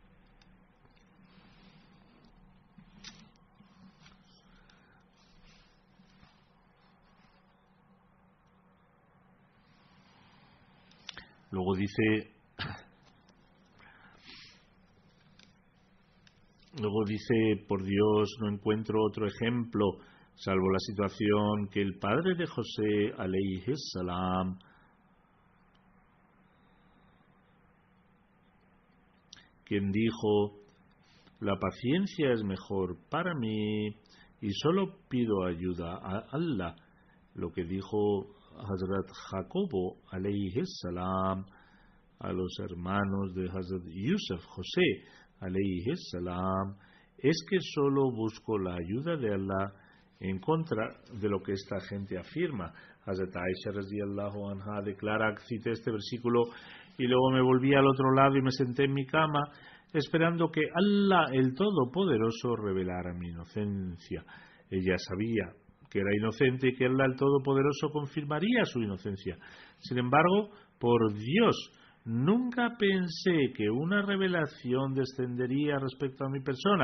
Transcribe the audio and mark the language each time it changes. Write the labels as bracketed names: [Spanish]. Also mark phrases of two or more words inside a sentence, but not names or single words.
[Spanish] Luego dice, por Dios, no encuentro otro ejemplo, salvo la situación que el padre de José, [Arabic] عليه السلام, [Spanish] quien dijo, la paciencia es mejor para mí y solo pido ayuda a Allah. Lo que dijo Hazrat Jacobo [Arabic] عليه السلام, [Spanish] a los hermanos de Hazrat Yusuf, José, [Arabic] عليه السلام, [Spanish] es que solo busco la ayuda de Allah en contra de lo que esta gente afirma. Hazrat Aisha [Arabic] رضي الله عنها [Spanish] declara, cité este versículo, y luego me volví al otro lado y me senté en mi cama esperando que Allah el Todopoderoso revelara mi inocencia. Ella sabía que era inocente y que Allah el Todopoderoso confirmaría su inocencia. Sin embargo, por Dios, nunca pensé que una revelación descendería respecto a mi persona.